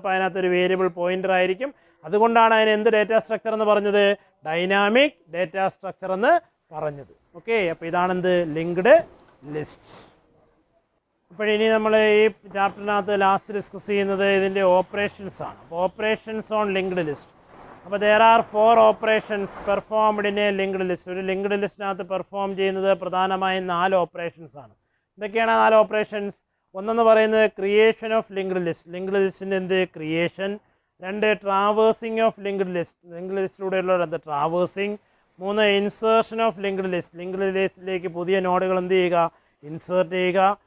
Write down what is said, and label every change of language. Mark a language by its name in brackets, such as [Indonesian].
[Malayalam] അപ്പോൾ അതിനകത്തൊരു variable pointer ആയിരിക്കും. അതുകൊണ്ടാണ് അതിന് എന്ത് ഡേറ്റാ സ്ട്രക്ചർ എന്ന് പറഞ്ഞത്, ഡൈനാമിക് ഡേറ്റാ സ്ട്രക്ചർ എന്ന് പറഞ്ഞത്. ഓക്കെ, അപ്പോൾ ഇതാണെന്ത് ലിങ്ക്ഡ് ലിസ്റ്റ്. അപ്പോൾ ഇനി നമ്മൾ ഈ ചാപ്റ്ററിനകത്ത് ലാസ്റ്റ് ഡിസ്കസ് ചെയ്യുന്നത് ഇതിൻ്റെ ഓപ്പറേഷൻസ് ആണ്. അപ്പോൾ [English] Operations on linked list. [Malayalam] അപ്പോൾ [English] there are 4 operations performed in a linked list. [Malayalam] ഒരു ലിങ്ക്ഡ് ലിസ്റ്റിനകത്ത് പെർഫോം ചെയ്യുന്നത് പ്രധാനമായും 4 ഓപ്പറേഷൻസ് ആണ്. എന്തൊക്കെയാണ് 4 ഓപ്പറേഷൻസ്? ഒന്നെന്ന് പറയുന്നത് [English] creation of linked list, [Malayalam] linked ലിസ്റ്റിൻ്റെ എന്ത് creation. 2 [English] traversing of linked list, [Malayalam] linked ലിസ്റ്റിലൂടെയുള്ള എന്ത് traversing. 3 [English] insertion of linked list, [Malayalam] linked ലിസ്റ്റിലേക്ക് പുതിയ നോഡുകൾ എന്ത് ചെയ്യുക, ഇൻസേർട്ട് ചെയ്യുക.